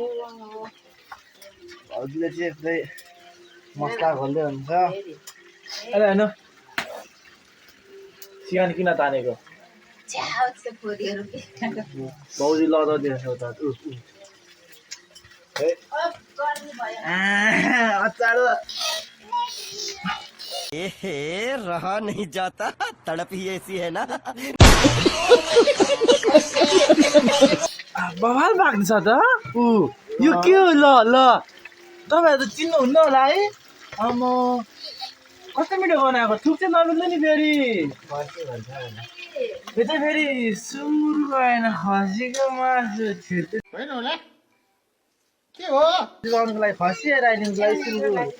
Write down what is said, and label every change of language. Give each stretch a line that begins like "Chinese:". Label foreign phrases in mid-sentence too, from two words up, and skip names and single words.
Nepali: भाउजूले चाहिँ यस्तै मसला खोल्दै हुन्छ अरे हेर्नु चिकन किन तानेको भाउजू लदाउँदैछ उता अचार
Hindi: रहा नहीं जाता तड़प ही ऐसी है ना
Nepali: बवाल भएको छ त यो के हो ल ल तपाईँहरू त चिन्नुहुन्न होला है आमा कस्तो मिठो बनाएको थुक चाहिँ नमिल्नु नि फेरि यो चाहिँ फेरि सुँगुरको होइन खसीको मासु होइन होला के हो लगाउनुको लागि खसी राइदिनुको लागि सुँगुर